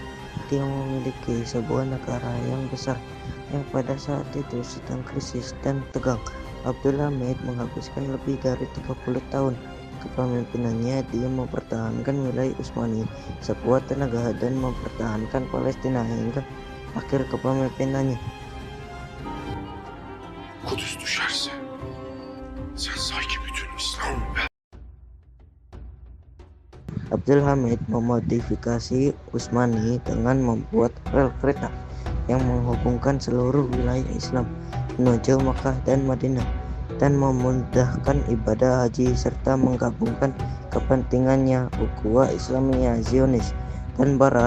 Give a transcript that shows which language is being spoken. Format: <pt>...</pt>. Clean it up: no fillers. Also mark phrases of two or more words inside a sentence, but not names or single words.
<id>Dia memiliki sebuah negara yang besar yang pada saat itu sedang krisis dan tegang. Abdul Hamid menghabiskan lebih dari 30 tahun kepemimpinannya. Dia mempertahankan wilayah Utsmani sekuat tenaga dan mempertahankan Palestina hingga akhir kepemimpinannya.</id> <tr>Kudüs düşerse sen sanki bütün İslam</tr> <id>Abdul Hamid memodifikasi Utsmani dengan membuat rel kereta yang menghubungkan seluruh wilayah Islam menuju Makkah dan Madinah, dan memudahkan ibadah haji serta menggabungkan kepentingannya ukhuwah Islamiyah Zionis dan Barat.</id>